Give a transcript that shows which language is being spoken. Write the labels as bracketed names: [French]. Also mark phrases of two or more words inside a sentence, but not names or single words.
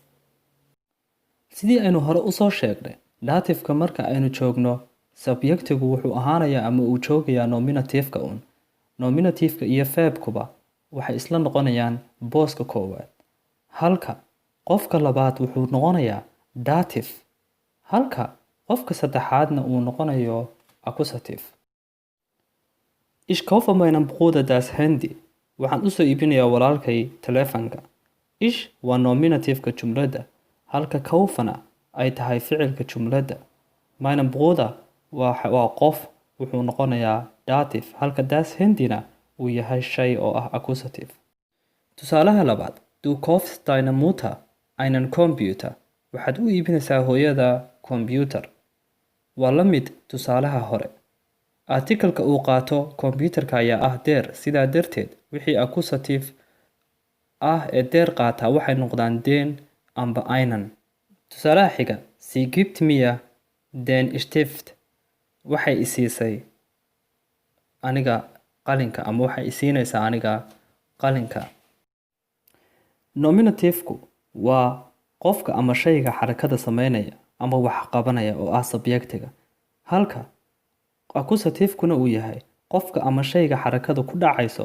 [Somali] Sidii aynu hore u soo sheegnay, dative-ka marka aynu joogno, subjectigu wuxuu ahaanayaa ama uu joogayaa nominative-ka un. Nominative-ka iyo verb-kuba waxay isla noqonayaan booska koowaad, halka qofka labaad wuxuu noqonayaa dative, halka qofka saddexaadna uu noqonayo accusative. [German] Ich kaufe meinem Bruder das Handy, [Somali] waxaan u soo iibinayaa walaalkay taleefanka. Ich waa nominative-ka jumladda, halka kaufana ay tahay ficilka jumladda. [German] Meinem Bruder [Somali] waa qof wuxuu noqonayaa dative, halka das hindina uu yahay shay oo ah accusative. Tusaalaha labaad, [German] du kaufst deine Mutter einen Computer. [Somali] Waxaad u iibinaysaa hooyada computer. Waa la mid tusaalaha hore. Artikalka uu qaato computerka ayaa ah der, sidaa darteed wixii accusative ah ee der qaata waxay noqdaan den amba einen. Tusaalaha xiga, [German] sie gibt mir den Stift. [Somali] Waxay isiisay aniga qalinka, ama waxay isiinaysaa aniga qalinka. Nominative-ku waa qofka ama shayga xarakada sameynaya ama wax qabanaya oo ah subjectiga, halka accusative-kuna uu yahay qofka ama shayga xarakada ku dhacayso.